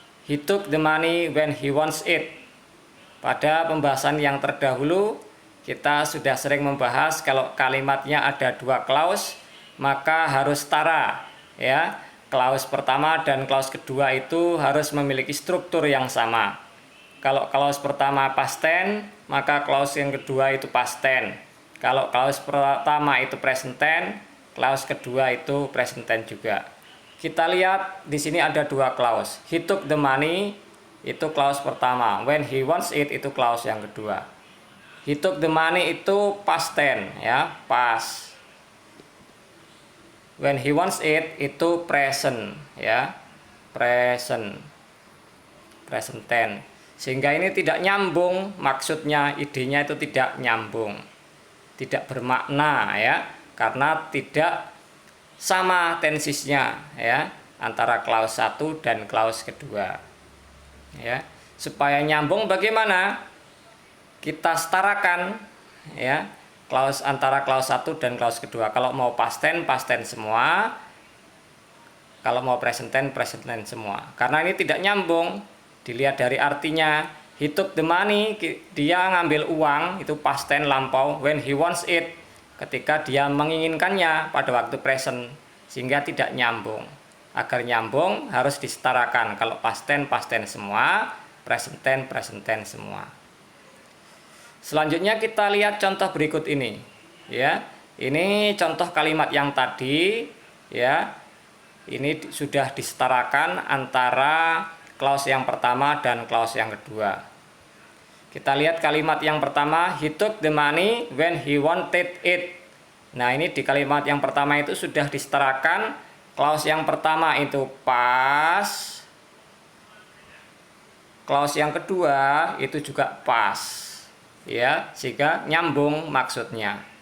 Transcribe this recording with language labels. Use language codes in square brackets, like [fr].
[en] He took the money when he wants it. [id] Pada pembahasan yang terdahulu, kita sudah sering membahas kalau kalimatnya ada dua clause, maka harus setara. Ya, clause pertama dan clause kedua itu harus memiliki struktur yang sama. Kalau clause pertama past tense, maka clause yang kedua itu past tense. Kalau clause pertama itu present tense, clause kedua itu present tense juga. Kita lihat di sini ada dua clause. [en] He took the money [id] itu clause pertama. [en] When he wants it [id] itu clause yang kedua. [en] He took the money [id] itu past tense ya, past. [en] When he wants it [id] itu present ya, present tense. Sehingga ini tidak nyambung, maksudnya idenya itu tidak nyambung. Tidak bermakna ya, karena tidak sama tensisnya ya antara clause 1 dan clause kedua. Ya, supaya nyambung bagaimana? Kita setarakan ya clause antara clause 1 dan clause kedua. Kalau mau past tense semua. Kalau mau present tense semua. Karena ini tidak nyambung, dilihat dari artinya. [en] He took the money, [id] dia ngambil uang, itu past tense lampau. [en] When he wants it, [id] ketika dia menginginkannya pada waktu present, sehingga tidak nyambung. Agar nyambung harus disetarakan. Kalau past tense semua, present tense semua. Selanjutnya kita lihat contoh berikut ini. Ya, ini contoh kalimat yang tadi. Ya, ini sudah disetarakan antara clause yang pertama dan clause yang kedua. Kita lihat kalimat yang pertama, [en] he took the money when he wanted it. [id] Nah, ini di kalimat yang pertama itu sudah disetarakan. Clause yang pertama itu past. Clause yang kedua itu juga past. Ya, sehingga nyambung maksudnya.